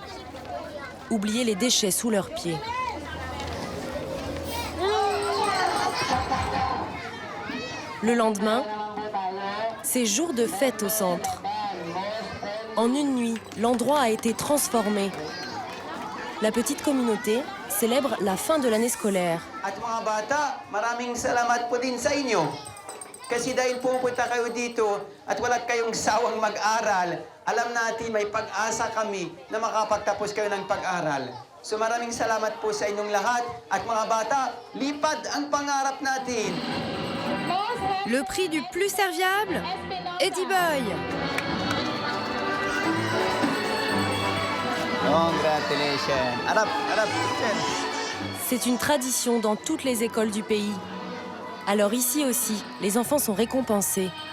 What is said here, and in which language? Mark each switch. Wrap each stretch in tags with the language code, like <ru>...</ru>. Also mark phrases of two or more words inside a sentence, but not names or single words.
<fr>Oublier les déchets sous leurs pieds. Le lendemain, c'est jour de fête au centre. En une nuit, l'endroit a été transformé. La petite communauté célèbre la fin de l'année scolaire.</fr> <tl>At mga bata, maraming salamat po din sa inyo. Kasi dahil pupunta kayo dito at wala kayong sawang mag-aral, alam natin may pag-asa kami na makapagtapos kayo ng pag-aral. So maraming salamat po sa inyong lahat at mga bata, lipad ang pangarap natin.</tl> <fr>Le prix du plus serviable, Eddie Boy.</fr> <en>Congratulations. Arab.</en> <fr>C'est une tradition dans toutes les écoles du pays. Alors ici aussi, les enfants sont récompensés.</fr>